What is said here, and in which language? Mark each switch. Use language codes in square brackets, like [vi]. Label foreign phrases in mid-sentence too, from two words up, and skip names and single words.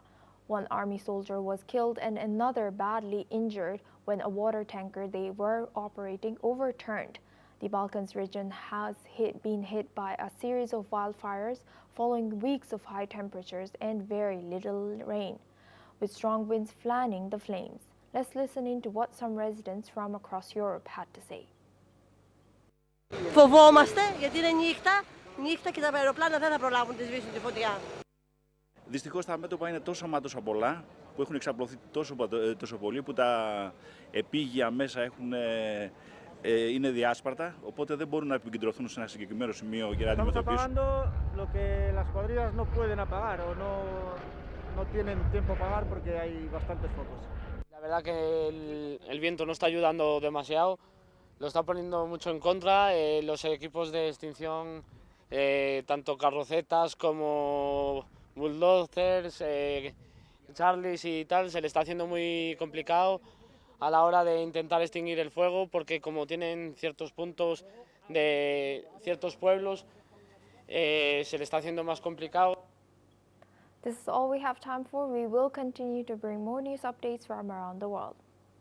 [en] One army soldier was killed and another badly injured when a water tanker they were operating overturned. The Balkans region has been hit by a series of wildfires following weeks of high temperatures and very little rain, with strong winds fanning the flames. Let's listen into what some residents from across Europe had to say. [el] Φοβόμαστε γιατί είναι νύχτα και τα αεροπλάνα δεν θα προλάβουν να σβήσουν τη φωτιά. Δυστυχώς τα μέτωπα είναι τόσο πολλά που έχουν εξαπλωθεί τόσο πολύ που τα επίγεια μέσα είναι διάσπαρτα, οπότε δεν μπορούν να επικεντρωθούν σε ένα συγκεκριμένο σημείο για να αντιμετωπίσουν. [es] Estamos apagando lo que las cuadrillas no pueden apagar o no tienen tiempo a apagar porque hay bastantes focos. La verdad que el viento no está ayudando demasiado, lo está poniendo mucho en contra. Los equipos de extinción, tanto carrocetas como bulldozers, Charlies y tal, se le está haciendo muy complicado a la hora de intentar extinguir el fuego, porque como tienen ciertos puntos de ciertos pueblos, se le está haciendo más complicado. [en] This is all we have time for. We will continue to bring more news updates from around the world.